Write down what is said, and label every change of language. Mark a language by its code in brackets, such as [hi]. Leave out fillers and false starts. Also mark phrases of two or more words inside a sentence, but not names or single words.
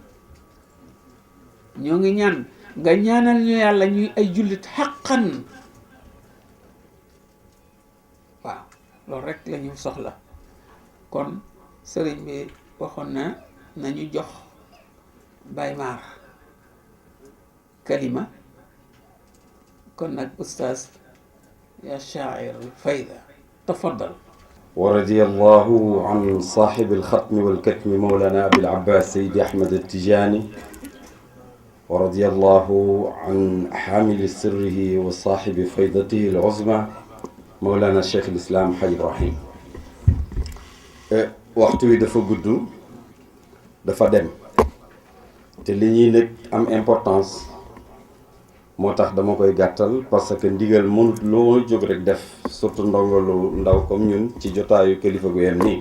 [wo] ñoo ngi ñaan nga ñaanal ñu yàlla ñuy ay jullit xaqan waaw loolu rek la ñu soxla kon sëriñ bi waxoon na nañu jox Baye Mar kalima kon nag ustaas ya shaair fayda tafaddal. [ar] ورضي الله عن صاحب الختم والكتم مولانا أبي العباس سيدي أحمد التجاني ورضي الله عن حامل سره وصاحب فيضته العظمى مولانا الشيخ الإسلام حي إبراهيم. [wo] waxtu wi dafa gudd dafa dem te li ñuy nekk am importance moo tax dama koy gàttal [fr] parce que [wo] ndigal mënut loo jóg rek def surtout ndongo lu ndaw comme ñun ci jotaayu kilifa gu yem nii.